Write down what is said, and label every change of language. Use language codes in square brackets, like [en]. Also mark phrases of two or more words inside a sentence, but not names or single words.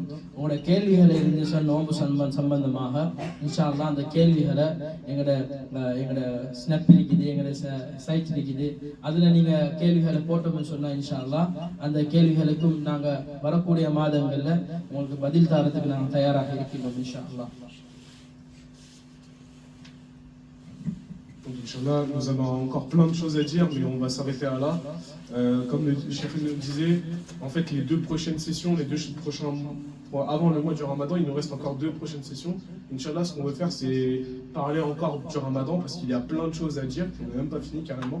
[ta] உங்களோட கேள்விகளை இருந்துச்சா நோம்பு சம்பந்தமாக [ar] إن شاء الله [ta] அந்த கேள்விகளை எங்களோட ஸ்னாப் இருக்குது, எங்களோட சைட் இருக்குது, அதில் நீங்கள் கேள்விகளை போட்டோம்னு சொன்னால் [ar] إن شاء الله [ta] அந்த கேள்விகளுக்கும் நாங்கள் வரக்கூடிய மாதங்களில் உங்களுக்கு பதில் தரத்துக்கு நாங்கள் தயாராக இருக்கின்றோம் [ar] إن شاء الله. [fr] Donc, Inch'Allah, nous avons encore plein de choses à dire, mais on va s'arrêter à là. Comme le chef nous disait, en fait, les 2 prochaines sessions, les 2 prochains mois, avant le mois du Ramadan, il nous reste encore 2 prochaines sessions. Inch'Allah, ce qu'on veut faire, c'est parler encore du Ramadan, parce qu'il y a plein de choses à dire, qu'on n'a même pas fini carrément.